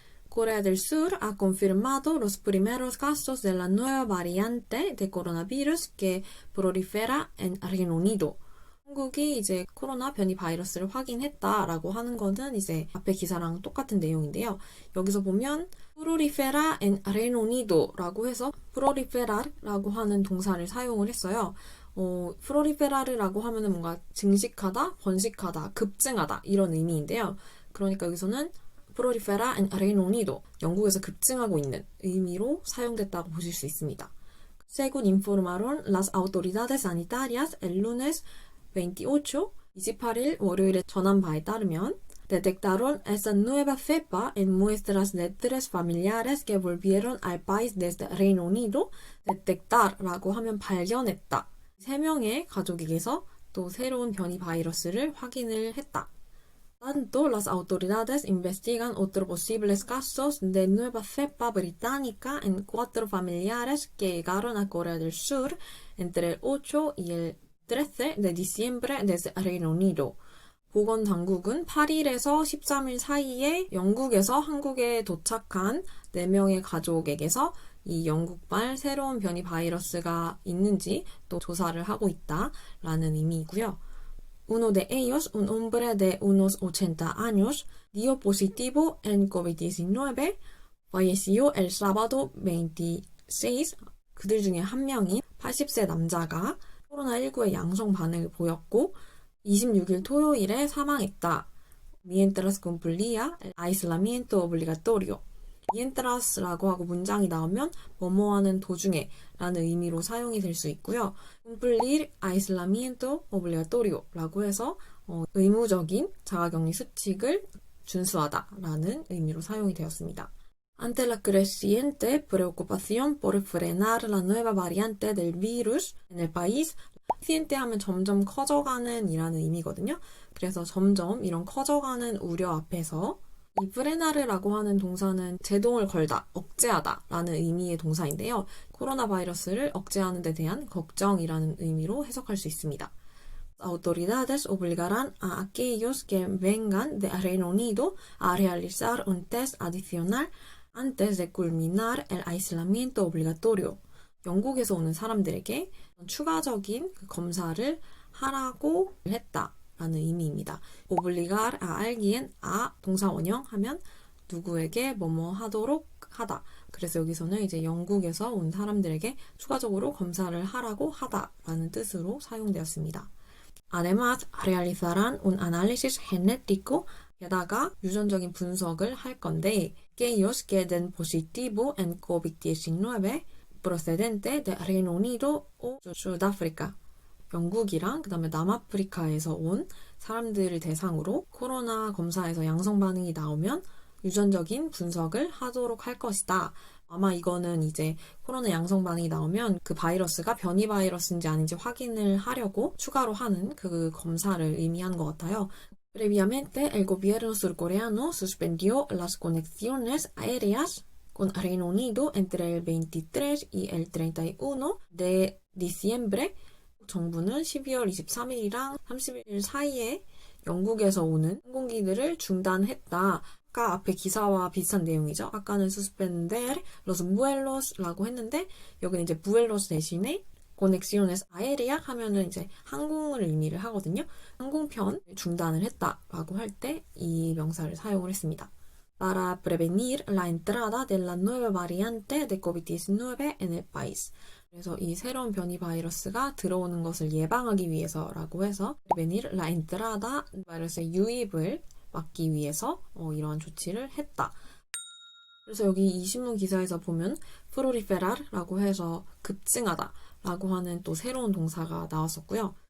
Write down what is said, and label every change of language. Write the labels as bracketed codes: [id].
[es] Corea del Sur ha confirmado los primeros casos de la nueva variante de coronavirus que prolifera en Reino Unido. [ko] 한국이 이제 코로나 변이 바이러스를 확인했다라고 하는 거는 이제 앞에 기사랑 똑같은 내용인데요. 여기서 보면 [es] prolifera en Reino Unido [ko] 라고 해서 proliferar라고 하는 동사를 사용을 했어요. prolifera라고 하면은 뭔가 증식하다, 번식하다, 급증하다 이런 의미인데요. 그러니까 여기서는 [es] prolifera en Reino Unido, [ko] 영국에서 급증하고 있는 의미로 사용됐다고 보실 수 있습니다. [es] Según informaron las autoridades sanitarias el lunes [ko] 28일 월요일에 전한 바에 따르면 [es] detectaron esta nueva cepa en muestras de 3 familiares que volvieron al país desde Reino Unido. [ko] detectar라고 하면 발견했다. 3명의 가족에게서 또 새로운 변이 바이러스를 확인을 했다. [es] Tanto las autoridades investigan otros posibles casos de nueva cepa británica en 4 familiares que llegaron a Corea del Sur entre el 8 y el 13 de diciembre desde Reino Unido. [ko] 보건당국은 8일에서 13일 사이에 영국에서 한국에 도착한 4명의 가족에게서 이 영국발 새로운 변이 바이러스가 있는지 또 조사를 하고 있다라는 의미이고요. [es] Uno de ellos, un hombre de unos 80 años, dio positivo en COVID-19, falleció el sábado 26. [ko] 그들 중에 한 명이 80세 남자가 코로나19의 양성 반응을 보였고 26일 토요일에 사망했다. [es] Mientras cumplía el aislamiento obligatorio. [ko] mientras라고 하고 문장이 나오면 뭐뭐하는 도중에 라는 의미로 사용이 될 수 있고요. [es] cumplir aislamiento obligatorio [ko] 라고 해서 의무적인 자가격리 수칙을 준수하다 라는 의미로 사용이 되었습니다. [es] Ante la creciente preocupación por frenar la nueva variante del virus en el país, creciente [ko] 하면 점점 커져가는 이라는 의미거든요. 그래서 점점 이런 커져가는 우려 앞에서 이 프레나르라고 하는 동사는 제동을 걸다, 억제하다 라는 의미의 동사인데요. 코로나 바이러스를 억제하는 데 대한 걱정이라는 의미로 해석할 수 있습니다. [es] Autoridades obligarán a aquellos que vengan de Reino Unido a realizar un test adicional antes de culminar el aislamiento obligatorio. [ko] 영국에서 오는 사람들에게 추가적인 검사를 하라고 했다 라는 의미입니다. [es] obligar a alguien a [ko] 동사 원형 하면 누구에게 뭐뭐 하도록 하다. 그래서 여기서는 이제 영국에서 온 사람들에게 추가적으로 검사를 하라고 하다 라는 뜻으로 사용되었습니다. [es] Además, realizarán un análisis genético. [ko] 게다가 유전적인 분석을 할 건데 [es] aquellos que den positivo en COVID-19 procedente de Reino Unido o Sudáfrica. [ko] 영국이랑 그다음에 남아프리카에서 온 사람들을 대상으로 코로나 검사에서 양성 반응이 나오면 유전적인 분석을 하도록 할 것이다. 아마 이거는 이제 코로나 양성 반응이 나오면 그 바이러스가 변이 바이러스인지 아닌지 확인을 하려고 추가로 하는 그 검사를 의미하는 것 같아요. [es] Previamente, el gobierno surcoreano suspendió las conexiones aéreas con Reino Unido entre el 23 y el 31 de diciembre. [ko] 정부는 12월 23일이랑 30일 사이에 영국에서 오는 항공기들을 중단했다. 아까 앞에 기사와 비슷한 내용이죠. 아까는 [es] suspender los vuelos [ko] 라고 했는데 여기는 이제 vuelos 대신에 [es] conexiones aéreas [ko] 하면은 이제 항공을 의미를 하거든요. 항공편 중단을 했다라고 할 때 이 명사를 사용을 했습니다. [es] Para prevenir la entrada de la nueva variante de COVID-19 en el país. [ko] 그래서 이 새로운 변이 바이러스가 들어오는 것을 예방하기 위해서라고 해서 [es] prevenir la entrada [ko] 바이러스의 유입을 막기 위해서 이러한 조치를 했다. 그래서 여기 이 신문 기사에서 보면 proliferar라고 해서 급증하다 라고 하는 또 새로운 동사가 나왔었고요.